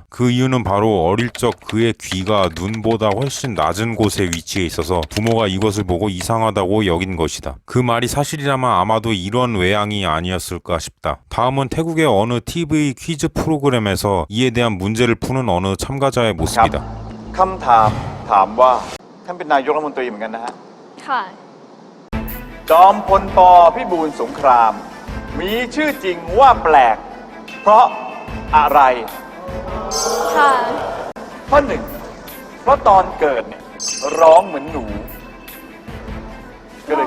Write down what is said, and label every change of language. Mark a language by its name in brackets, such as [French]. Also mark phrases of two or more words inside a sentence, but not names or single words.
[Korean] 그 이유는 바로 어릴 적 그의 귀가 눈보다 훨씬 낮은 곳에 위치해 있어서 부모가 이것을 보고 이상하다고 여긴 것이다. 그 말이 사실이라면 아마도 이런 외양이 아니었을까 싶다. 다음은 태국의 어느 TV 퀴즈 프로그램에서 이에 대한 문제를 푸는 어느 참가자의 모습이다. [Thai] คำถามถามว่าท่านเป็นนายกรัฐมนตรีเหมือนกันนะฮะ ค่ะ จอมพลปพิบูลสงคราม มีชื่อจริงว่าแปลก เพราะอะไร ค่ะ ข้อหนึ่งเพราะตอนเกิดเนี่ยร้องเหมือนหนูก็เล